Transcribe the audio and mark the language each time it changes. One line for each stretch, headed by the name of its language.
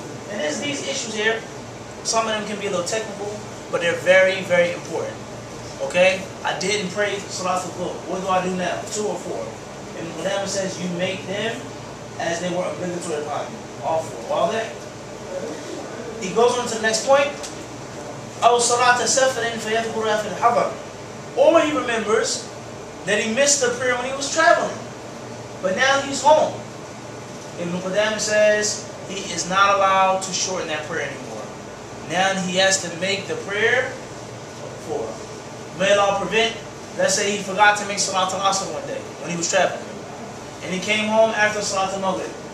English: And there's these issues here. Some of them can be a little technical, but they're very, very important. Okay? I didn't pray Salatul Dhuhr. What do I do now? 2 or 4? And Qudama says you make them as they were obligatory upon you. All 4. Well, there. He goes on to the next point.
Arabic: أو صلاة سفر فيذكرها في الحضر.
English: Or he remembers that he missed the prayer when he was traveling, but now he's home. Ibn Qudama says he is not allowed to shorten that prayer anymore. Now he has to make the prayer 4. May Allah prevent, let's say he forgot to make Salatul Asr one day when he was traveling, and he came home after Salatul Maghrib.